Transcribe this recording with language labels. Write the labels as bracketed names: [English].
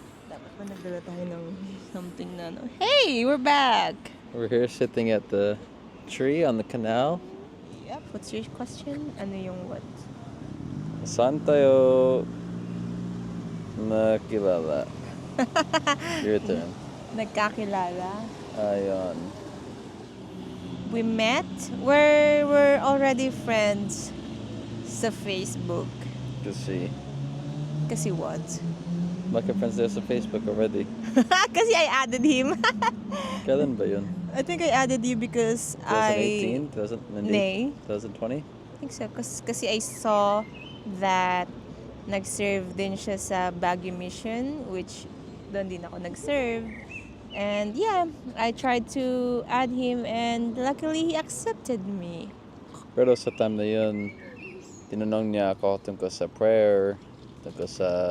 [Filipino] Dapat pa nagdala tayo ng something na ano. [English] Hey! We're back! We're here sitting at the tree on the canal. Yep. What's your question? [Filipino] Ano yung [English] what? [Filipino] Saan tayo nakilala? [English] Your turn. [Filipino] Nagkakilala? Ayun. [English] We met? We're already friends sa Facebook. Kasi what? [Filipino] Bakit friends tayo sa Facebook already? [English] Kasi I added him. [Filipino] Kailan ba yun? [English] I think I added you because 2018? 2020? I think so. [Filipino] Kasi [English] I saw that [Filipino] nag-serve din siya sa [English] Baguio Mission, which [Filipino] doon din ako nag-serve. [English] And yeah, I tried to add him and luckily he accepted me. [Filipino] Pero sa time na yun, tinanong niya ako tungkol sa prayer, tungkol sa...